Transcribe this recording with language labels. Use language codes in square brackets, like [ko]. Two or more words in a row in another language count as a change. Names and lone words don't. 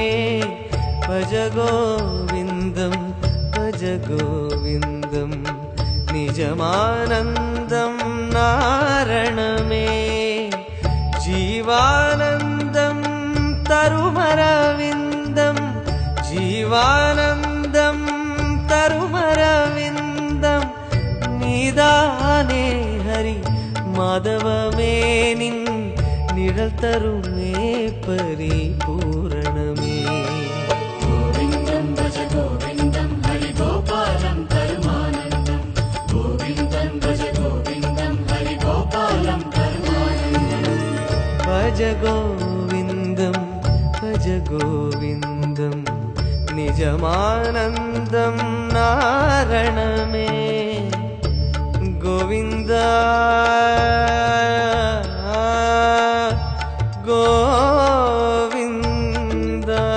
[sa] भज गोविन्दं भज गोविन्दं निजमानन्दं नारणमे। जीवानन्दं तरुमरविन्दं जीवानन्दं तरुमरविन्दं [ta] நீதானே ஹரி மாதவமே நின் நிழல் தருமே பரிபூரணமே। [sa] गोविन्दं भज गोविन्दं हरि गोपालं परमानन्दम्। गोविन्दं भज गोविन्दं हरि गोपालं परमानन्दम्। भज गोविन्दं भज गोविन्दं निजमानन्दं नारणमे। गोविन्द गोविन्द।